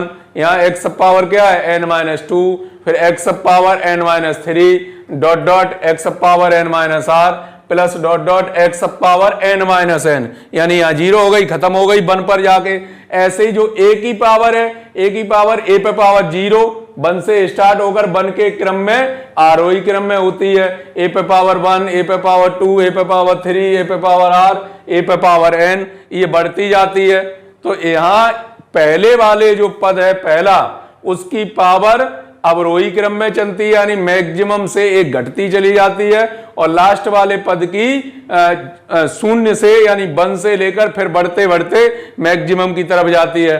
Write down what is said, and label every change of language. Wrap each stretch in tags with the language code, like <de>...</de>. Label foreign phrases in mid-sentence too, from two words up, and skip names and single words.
<hi>यहां x पावर क्या है, n-2। फिर x⁻n-3 डॉट x⁻n-r</hi> <en>plus dot</en> <hi>x⁻n-n, यानी यहां 0 हो गई, खत्म हो गई बन पर जाके। ऐसे ही जो a की पावर है, a की पावर a⁻0 बन से स्टार्ट होकर बन के क्रम में आरोही क्रम में होती है। a⁻1 a⁻2 a⁻3 a⁻r a⁻n, ये बढ़ती जाती है। तो यहां पहले वाले जो पद है पहला, उसकी पावर अवरोही क्रम में चलती है, यानी मैक्सिमम से एक घटती चली जाती है, और लास्ट वाले पद की 0 से यानी 1 से लेकर फिर बढ़ते बढ़ते मैक्सिमम की तरफ जाती है।</hi>